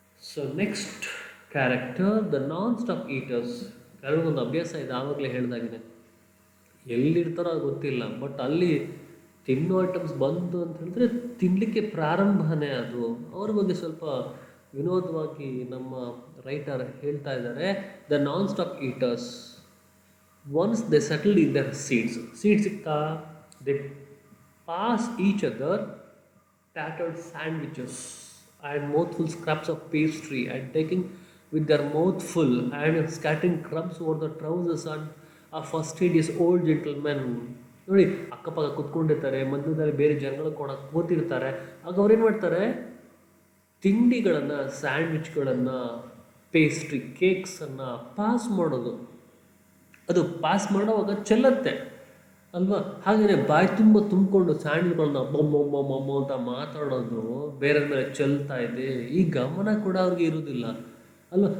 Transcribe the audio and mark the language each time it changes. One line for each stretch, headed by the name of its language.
English: So next character, the non stop eaters.
Kannada: ಕೆಲವೊಂದು ಅಭ್ಯಾಸ ಇದೆ, ಆವಾಗಲೇ ಹೇಳ್ದಾಗಿದೆ, ಎಲ್ಲಿರ್ತಾರೋ ಅದು ಗೊತ್ತಿಲ್ಲ, ಬಟ್ ಅಲ್ಲಿ ತಿನ್ನೋ ಐಟಮ್ಸ್ ಬಂತು ಅಂತ ಹೇಳಿದ್ರೆ ತಿನ್ನಲಿಕ್ಕೆ ಪ್ರಾರಂಭನೇ ಅದು. ಅವ್ರ ಬಗ್ಗೆ ಸ್ವಲ್ಪ ವಿನೋದವಾಗಿ ನಮ್ಮ ರೈಟರ್ ಹೇಳ್ತಾ ಇದ್ದಾರೆ.
English: The non stop eaters, once they settled in their seats ಸಿಗ್ತಾ, they pass each other tattered sandwiches and mouthful scraps of pastry, and taking with their mouth full and scattering crumbs over the trousers and a fastidious old gentleman.
Kannada: ನೋಡಿ, ಅಕ್ಕಪಕ್ಕ ಕುತ್ಕೊಂಡಿರ್ತಾರೆ, ಮಧ್ಯದಲ್ಲಿ ಬೇರೆ ಜನಗಳು ಕೂಡ ಕೂತಿರ್ತಾರೆ. ಆಗ ಅವ್ರೇನು ಮಾಡ್ತಾರೆ, ತಿಂಡಿಗಳನ್ನು, ಸ್ಯಾಂಡ್ವಿಚ್ಗಳನ್ನು, ಪೇಸ್ಟ್ರಿ, ಕೇಕ್ಸನ್ನು ಪಾಸ್ ಮಾಡೋದು. ಅದು ಪಾಸ್ ಮಾಡೋವಾಗ ಚೆಲ್ಲತ್ತೆ ಅಲ್ವಾ. ಹಾಗೆಯೇ ಬಾಯಿ ತುಂಬಿಕೊಂಡು ಸ್ಯಾಂಡ್ವಿಚ್ಗಳನ್ನ ಬೊಮ್ಮ ಅಂತ ಮಾತಾಡೋದು, ಬೇರೆ ಮೇಲೆ ಚೆಲ್ತಾ ಇದೆ, ಈ ಗಮನ ಕೂಡ ಅವ್ರಿಗೆ ಇರೋದಿಲ್ಲ ಅಲ್ವಾ.